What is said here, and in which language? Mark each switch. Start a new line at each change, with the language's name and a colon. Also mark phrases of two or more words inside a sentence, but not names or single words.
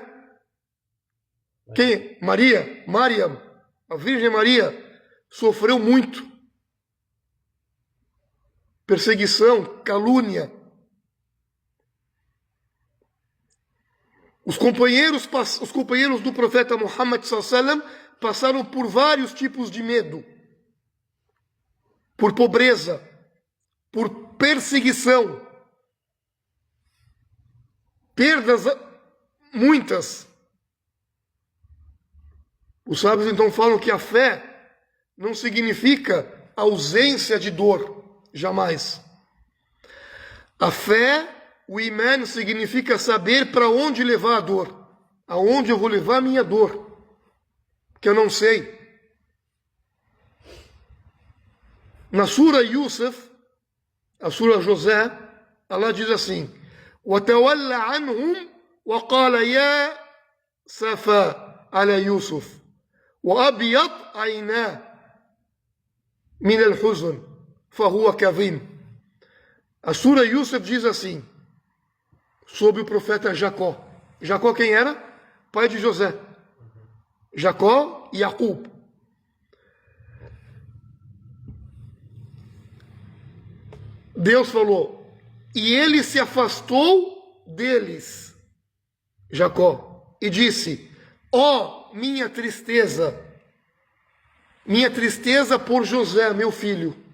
Portuguese: Quem? Maria, Mariam, a Virgem Maria, sofreu muito. Perseguição, calúnia. Os companheiros do profeta Muhammad
Arabic: صلى الله عليه وسلم
Portuguese: passaram por vários tipos de medo, por pobreza, por perseguição, perdas muitas. Os sábios então falam que a fé não significa ausência de dor, jamais. A fé, o imã, significa saber para onde levar a dor, aonde eu vou levar a minha dor, que eu não sei. Na Sura Yusuf, a Sura José, Allah diz assim:
Arabic: وَتَوَلَّ عَنْهُمْ وَقَالَ يَا سَفَى على يوسف وَأَبْيَضْ عَيْنَاهُ مِنَ الْحُزْنِ فَهُوَ كَظِيمٌ.
Portuguese: A Sura Yusuf diz assim, sobre o profeta Jacó. Jacó quem era? Pai de José. Jacó e Jacob. Deus falou, e ele se afastou deles, Jacó, e disse: ó, minha tristeza por José, meu filho.